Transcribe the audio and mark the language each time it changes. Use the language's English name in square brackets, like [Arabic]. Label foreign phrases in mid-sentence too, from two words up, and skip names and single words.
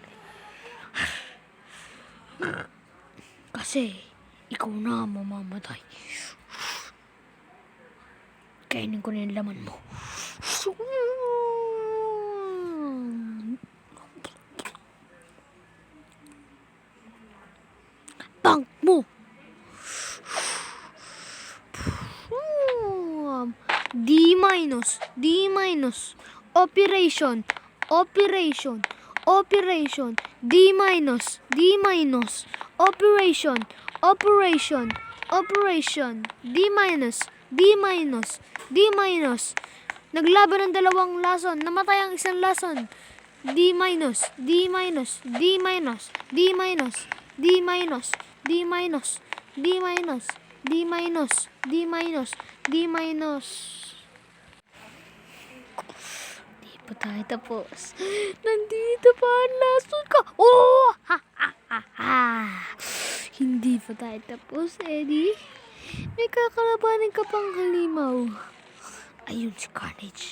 [Filipino] Kasi, ikaw na ang mamamatay. Kainin ko na yung laman mo. Tank mo! [English] D minus, D minus. Operation, operation, operation. D minus, D minus. Operation, operation, operation. D minus, D minus, D minus. [Filipino] Naglaban ng dalawang lason, namatay ang isang lason. [English] D minus, D minus, D minus, D minus, D minus, D minus, D minus, D minus, D minus, D minus. [Filipino] Di pa tayo tapos. Nandito pa ang lason ka. Oh! Ha, ha, ha, ha. Hindi pa tayo tapos, Eddie. May kakalabanin ka pang halimaw. Ayun si Carnage.